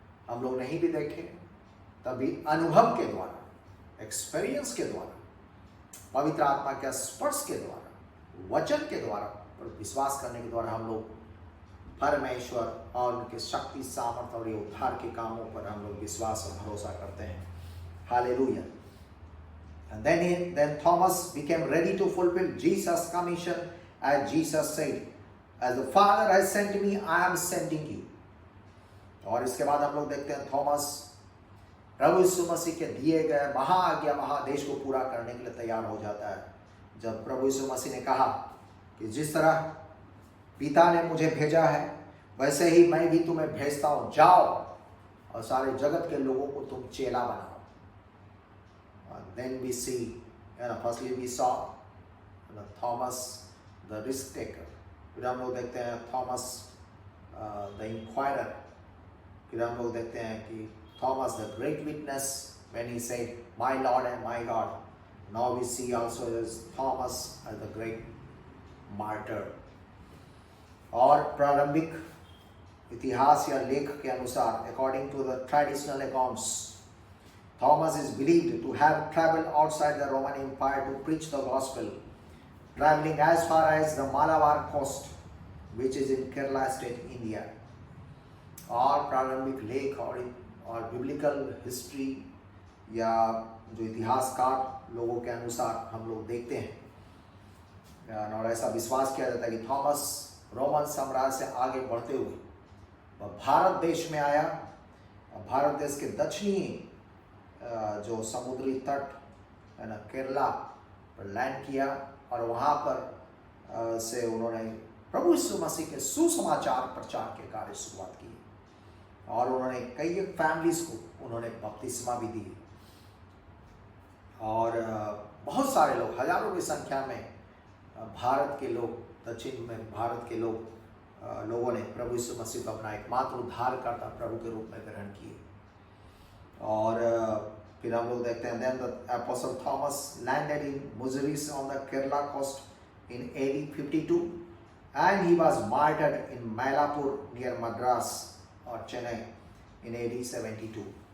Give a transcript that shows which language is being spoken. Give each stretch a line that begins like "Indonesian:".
Hindi: हम लोग नहीं भी देखे, तभी अनुभव के द्वारा, एक्सपीरियंस के द्वारा, पवित्र आत्मा के स्पर्श के द्वारा, वचन के द्वारा और विश्वास करने के द्वारा हम लोग परमेश्वर और उनके शक्ति, सामर्थ्य और उद्धार के कामों पर हम लोग विश्वास और भरोसा करते हैं। Hallelujah.
English: And then Thomas became ready to fulfill Jesus' commission, as Jesus said, as the Father has sent me, I am sending you.
Hindi: और इसके बाद हम लोग देखते हैं थॉमस प्रभु यीशु मसीह के दिए गए महाआज्ञा महादेश को पूरा करने के लिए तैयार हो जाता है। जब प्रभु यीशु मसीह ने कहा कि जिस तरह पिता ने मुझे भेजा है वैसे ही मैं भी तुम्हें भेजता हूँ, जाओ और सारे जगत के लोगों को तुम चेला बनाओ।
English: Then we see, firstly we saw Thomas the risk taker,
Hindi: फिर हम लोग देखते हैं
English: Thomas the inquirer,
Hindi: फिर हम लोग देखते हैं कि
English: Thomas the great witness when he said my Lord and my God. Now we see also as Thomas as the great martyr.
Hindi: और प्रारंभिक इतिहास या लेख के अनुसार,
English: according to the traditional accounts, Thomas is believed to have traveled outside the Roman Empire to preach the gospel, traveling as far as the Malabar coast, which is in Kerala state, India.
Hindi: और प्रारंभिक लेख और biblical history या जो इतिहासकार लोगों के अनुसार हम लोग देखते हैं और ऐसा विश्वास किया जाता है कि थॉमस रोमन साम्राज्य से आगे बढ़ते हुए वह भारत देश में आया। भारत देश के दक्षिणी जो समुद्री तट है ना, केरला पर लैंड किया और वहाँ पर से उन्होंने प्रभु यीशु मसीह के सुसमाचार प्रचार के कार्य शुरुआत की और उन्होंने कई फैमिलीज को उन्होंने बपतिस्मा भी दी और बहुत सारे लोग, हजारों की संख्या में भारत के लोग, दक्षिण में भारत के लोगों ने प्रभु यीशु मसीह को अपना एकमात्र उद्धारकर्ता प्रभु के रूप में ग्रहण किए। और फिर हम लोग देखते हैं
English: then the apostle Thomas landed in Muziris on the Kerala coast in AD 52 and he was martyred in Mylapore near Madras और Chennai in AD 72।